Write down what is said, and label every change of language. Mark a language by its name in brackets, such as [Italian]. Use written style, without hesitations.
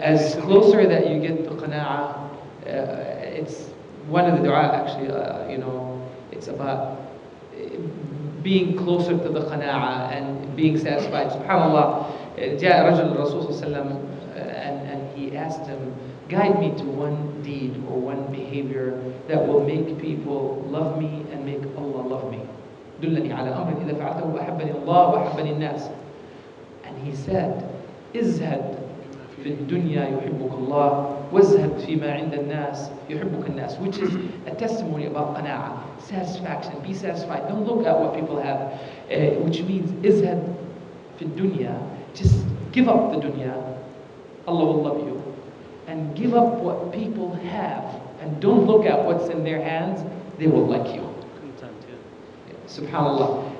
[English] As closer that you get to qana'ah, it's one of the dua actually, it's about being closer to the qana'ah and being satisfied. SubhanAllah, [Arabic] جاء رجل الرسول صلى الله عليه وسلم [English] and he asked him, guide me to one deed or one behavior that will make people love me and make Allah love me. [Arabic] دلني على أمر إذا فعلته أحبني الله وأحبني الناس. [English] And he said, [Arabic] ازهد في الدنيا يحبك الله وازهد فيما عند الناس يحبك الناس, [English] which is a testimony about qana'ah, satisfaction. Be satisfied. Don't look at what people have, which means [Arabic] ازهد في الدنيا. [English] Just give up the dunya, Allah will love you, and give up what people have, and don't look at what's in their hands. They will like you. SubhanAllah.